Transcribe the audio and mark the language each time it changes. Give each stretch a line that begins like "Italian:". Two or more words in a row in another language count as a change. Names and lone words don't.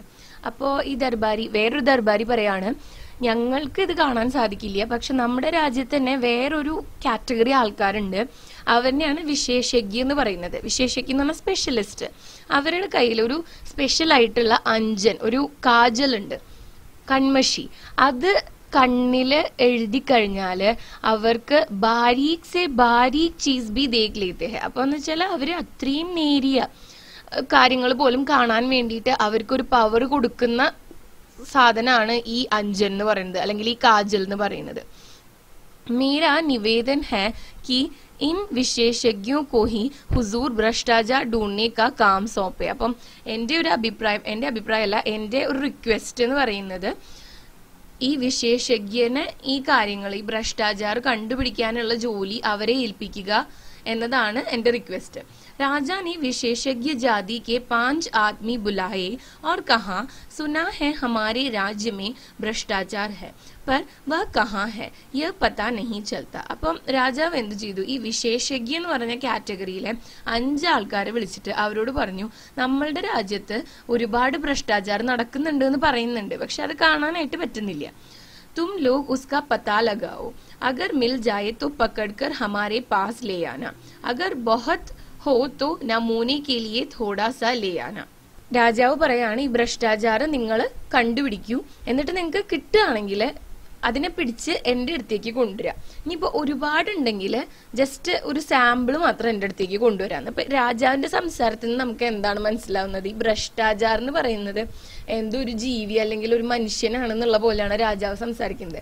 Malayalam: അപ്പോൾ ഈ ദർബാരി, വേറൊരു ദർബാരി പറയാണ്, ഞങ്ങൾക്ക് ഇത് കാണാൻ സാധിക്കില്ല, പക്ഷെ നമ്മുടെ രാജ്യത്ത് തന്നെ വേറൊരു കാറ്റഗറി ആൾക്കാരുണ്ട്, അവരെയാണ് വിശേഷജ്ഞ എന്ന് പറയുന്നത്. വിശേഷജ്ഞ എന്ന് പറഞ്ഞാൽ സ്പെഷ്യലിസ്റ്റ്. അവരുടെ കയ്യിൽ ഒരു സ്പെഷ്യൽ ആയിട്ടുള്ള അഞ്ജൻ, ഒരു കാജൽ ഉണ്ട്, കൺമഷി. അത് കണ്ണില് എഴുതി കഴിഞ്ഞാല് അവർക്ക്
Hindi: बारीक से बारीक चीज़ भी देख लेते हैं.
Malayalam: അപ്പൊ എന്ന് വെച്ചാൽ അവര് അത്രയും നേരിയ കാര്യങ്ങൾ പോലും കാണാൻ വേണ്ടിയിട്ട് അവർക്കൊരു പവർ കൊടുക്കുന്ന സാധനമാണ് ഈ അഞ്ജൻ എന്ന് പറയുന്നത്, അല്ലെങ്കിൽ ഈ കാജൽ എന്ന് പറയുന്നത്.
Hindi: मेरा निवेदन है कि इन विशेषज्ञों को ही हुजूर भ्रष्टाचार ढूंढने का काम सौंपे.
Malayalam: അപ്പം എന്റെ ഒരു അഭിപ്രായം, എന്റെ അഭിപ്രായമല്ല, എന്റെ ഒരു റിക്വസ്റ്റ് എന്ന് പറയുന്നത്, ഈ വിശേഷജ്ഞനെ ഈ കാര്യങ്ങൾ, ഈ ഭ്രഷ്ടാചാർ കണ്ടുപിടിക്കാനുള്ള ജോലി അവരെ ഏൽപ്പിക്കുക എന്നതാണ് എന്റെ റിക്വസ്റ്റ്.
Hindi: राजा ने विशेषज्ञ जाति के 5 आदमी बुलाए और कहा, सुना है हमारे राज्य में भ्रष्टाचार है, पर वह कहाँ है यह पता नहीं चलता.
Malayalam: അപ്പം രാജാവ് എന്ത് ചെയ്തു, ഈ വിശേഷജ്ഞ എന്ന് പറഞ്ഞ കാറ്റഗറിയിലെ 5 ആൾക്കാരെ വിളിച്ചിട്ട് അവരോട് പറഞ്ഞു, നമ്മളുടെ രാജ്യത്ത് ഒരുപാട് ഭ്രഷ്ടാചാരം നടക്കുന്നുണ്ട് എന്ന് പറയുന്നുണ്ട്, പക്ഷെ അത് കാണാനായിട്ട് പറ്റുന്നില്ല.
Hindi: तुम लोग उसका पता लगाओ, अगर मिल जाए तो पकड़कर हमारे पास ले आना, अगर बहुत हो तो नमूने के लिए थोड़ा सा ले आना.
Malayalam: രാജാവ് പറയാണ്, ഈ ഭ്രഷ്ടാചാരം നിങ്ങൾ കണ്ടുപിടിക്കൂ, എന്നിട്ട് നിങ്ങൾക്ക് കിട്ടുകയാണെങ്കിൽ അതിനെ പിടിച്ച് എന്റെ അടുത്തേക്ക് കൊണ്ടുവരാം. ഇനിയിപ്പോ ഒരുപാടുണ്ടെങ്കിൽ ജസ്റ്റ് ഒരു സാമ്പിൾ മാത്രം എന്റെ അടുത്തേക്ക് കൊണ്ടുവരാന്ന്. അപ്പൊ രാജാവിന്റെ സംസാരത്തിൽ നിന്ന് നമുക്ക് എന്താണ് മനസ്സിലാവുന്നത്, ഈ ഭ്രഷ്ടാചാരം എന്ന് പറയുന്നത് എന്തോ ഒരു ജീവി അല്ലെങ്കിൽ ഒരു മനുഷ്യനാണെന്നുള്ള പോലെയാണ് രാജാവ് സംസാരിക്കുന്നത്.